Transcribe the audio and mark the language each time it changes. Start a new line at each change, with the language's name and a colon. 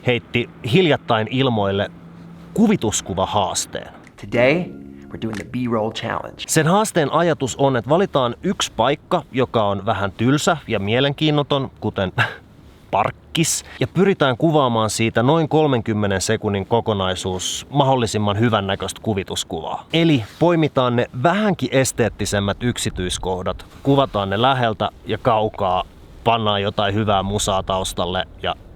Finnish: heitti hiljattain ilmoille kuvituskuvahaasteen.
English: Today, we're doing the B-roll challenge.
Finnish: Sen haasteen ajatus on, että valitaan yksi paikka, joka on vähän tylsä ja mielenkiinnoton, kuten parkkis, ja pyritään kuvaamaan siitä noin 30 sekunnin kokonaisuus mahdollisimman hyvän näköistä kuvituskuvaa. Eli poimitaan ne vähänkin esteettisemmät yksityiskohdat, kuvataan ne läheltä ja kaukaa, pannaan jotain hyvää musaa taustalle ja